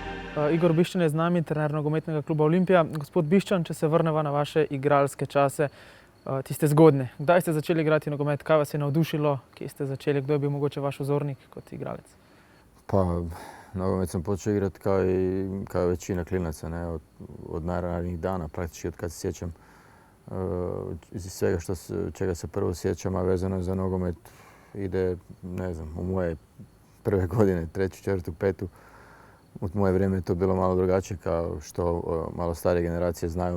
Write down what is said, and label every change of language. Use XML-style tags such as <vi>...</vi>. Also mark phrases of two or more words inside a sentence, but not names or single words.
<sl>Igor Bišćan je z nami, trener nogometnega kluba Olimpija. Gospod Bišćan, če se vrneva na vaše igralske čase, tiste zgodne. Kdaj ste začeli igrati nogomet? Kaj vas je navdušilo? Kje ste začeli? Kdo je bil mogoče vaš vzornik kot igralec?</sl> <hr>Pa, nogomet sam počeo igrati kao većina klinaca, ne? Od najranijih dana, praktički od kad se sjećam. Iz svega čega se prvo sjećam, a vezano za nogomet, ide, ne znam, u moje prve godine, treću, četvrtu, petu. U moje vrijeme je to bilo malo drugačije, kao što malo starije generacije znaju.</hr>